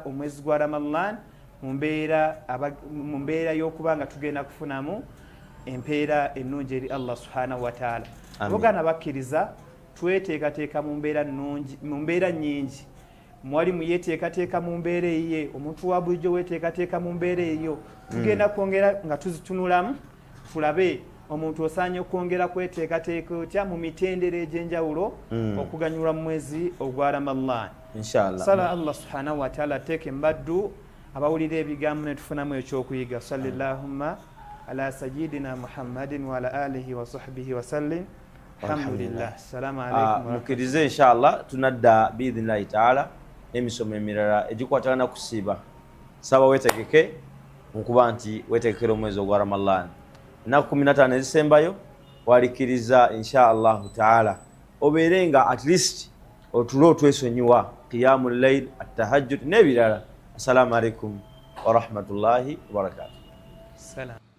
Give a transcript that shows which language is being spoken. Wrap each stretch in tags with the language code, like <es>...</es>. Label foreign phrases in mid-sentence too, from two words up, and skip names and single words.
<lg>omwezi gwa Ramadhan mu mbeera y'okubanga tugenda kufunamu empeera ennungi eri Allah</lg> <ar>سبحانه وتعالى</ar> <lg>abogana bakkiriza tweteekateeka mu mbeera nnyingi mwali muyeteekateeka mu mbeera eyiye omuntu wa bulijjo weteekateeka mu mbeera eyo tugenda kwongera nga tuzitunulamu tulabe omuntu osaanye okwongera kweteekateeka otya mu mitendera egy'enjawulo okuganyulwa mu mwezi ogwa Ramadhan inshallah sala Allah</lg> <ar>سبحانه وتعالى</ar> <lg>teeke mbaddu abawulira ebigambo ne tufunamu ekyokuyiga</lg> <ar>صلى الله على سيدنا محمد وعلى آله وصحبه وسلم الحمد لله السلام عليكم</ar> <lg>mukirize inshallah tunadda</lg> <ar>بإذن الله تعالى</ar> <lg>emisomo emirala egikwatagana kusiiba saba wetegeke nkuba nti wetegekera omwezi ogwa Ramadhan ennaku 15 ezisembayo walikiriza</lg> <ar>إن شاء الله تعالى</ar> <lg>obeere nga</lg> <en>at least</en> <lg>otulo otwesonyiwa</lg> <ar>قيام الليل التهجد</ar> <lg>n'ebirala</lg> <ar>السلام عليكم ورحمة الله وبركاته.</ar>